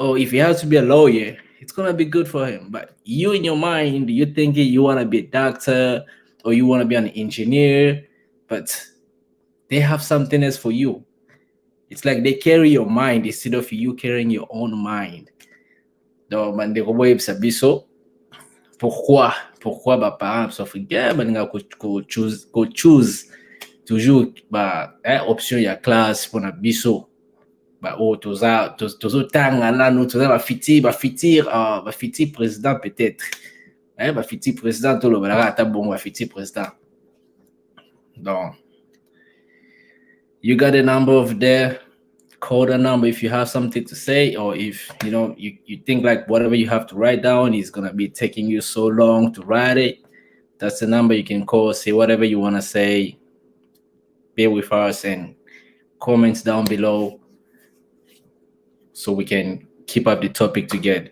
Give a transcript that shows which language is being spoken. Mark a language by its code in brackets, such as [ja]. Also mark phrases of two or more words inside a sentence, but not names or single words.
[en] Or if he has to be a lawyer, it's gonna be good for him. But you in your mind, you thinking you wanna be a doctor or you wanna be an engineer, but they have something else for you. It's like they carry your mind instead of you carrying your own mind. [ln] Donc, bandeko boyebisa biso pourquoi baparents africains balingaka choose toujours option ya classe mpona biso oyo tozotanga nanu toza bafitir président peut-être bafitir président tolobalaka ata bongo bafitir président. [en] Donc you got a number over there. Call the number if you have something to say, or if you think like whatever you have to write down is gonna be taking you so long to write it. That's the number you can call. Say whatever you want to say. Be with us and comments down below so we can keep up the topic together.